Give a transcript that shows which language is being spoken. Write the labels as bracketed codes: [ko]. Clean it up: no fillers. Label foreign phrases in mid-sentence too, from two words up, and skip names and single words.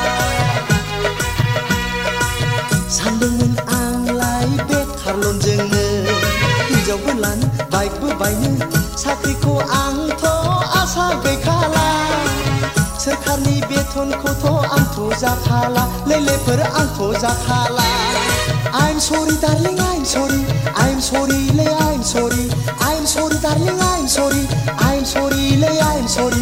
[brx] सानदोंमोन आंलाय बेखारल'जोंनो हिनजावबो लानो बाइकबो बायनो साख्रिखौ आंथ' आसा गैखाला सोरखारनि बेथनखौथ' आंथ' जाखाला लैलेफोर आंथ' जाखाला [en] I'm sorry, darling, I'm sorry. I'm sorry, lay, I'm sorry. I'm sorry, darling, I'm sorry. I'm sorry, lay, I'm sorry.